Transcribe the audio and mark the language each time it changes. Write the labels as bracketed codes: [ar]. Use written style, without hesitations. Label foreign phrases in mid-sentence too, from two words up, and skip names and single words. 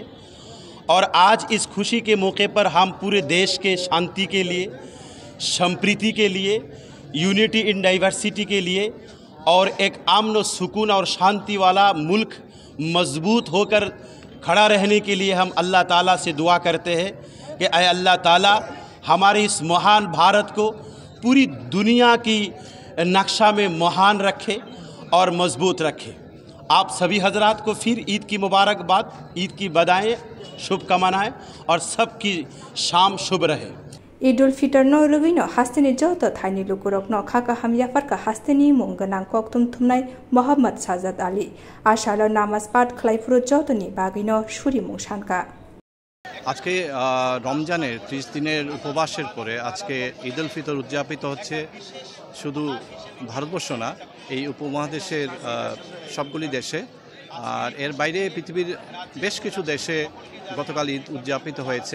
[hi] और आज इस खुशी के मौके पर हम पूरे देश के शांति के लिए, संप्रीति के लिए, [en] unity in diversity [hi] के लिए और एक अमन और सुकून और शांति वाला मुल्क मजबूत होकर खड़ा रहने के लिए हम अल्लाह ताला से दुआ करते हैं कि ऐ अल्लाह ताला हमारे इस महान भारत को पूरी दुनिया की नक्शा में महान रखे और मजबूत रखे। आप सभी हजरात को फिर ईद की मुबारकबाद, ईद की बधाएँ, शुभकामनाएँ और सबकी शाम शुभ रहे। [trp] Eid ul Fitr no rugino hasteni joto thaini lukurok no khaka hamya farka hasteni mungganang koktum thumnai Muhammad Sajad Ali ashalo namaz pat khlaifuro jotoni bagino shuri mungsanka [bn] আজকে রমজানের 30 দিনের উপবাসের পরে আজকে ঈদ উল ফিতর উদযাপিত হচ্ছে। শুধু ভারতবর্ষ না, এই উপমহাদেশের সবগুলি দেশে আর এর বাইরে পৃথিবীর বেশ কিছু দেশে গতকাল ঈদ উদযাপিত হয়েছে।